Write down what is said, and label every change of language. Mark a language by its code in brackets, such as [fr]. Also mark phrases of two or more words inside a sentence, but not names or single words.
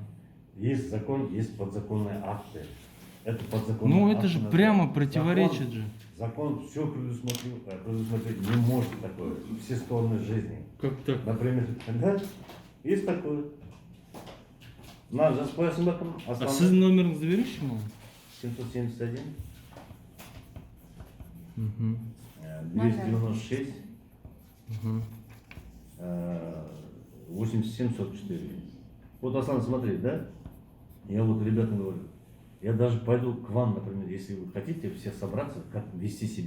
[ru] Есть закон, есть подзаконные акты. Это подзаконные Ну акты это же называются. прямо противоречит же. Закон все предусмотреть не может такое. Все стороны жизни. Как так? Например, да, есть такое. На [kk] жазбайсың ба кім? А сіздің номеріңізді беріңізші маған? 771, Мгм. 296, Мгм. [ru] 8744. Вот, Аслан, смотри, да? Я вот ребятам говорю, я даже пойду к вам, например, если вы хотите все собраться, как вести себя.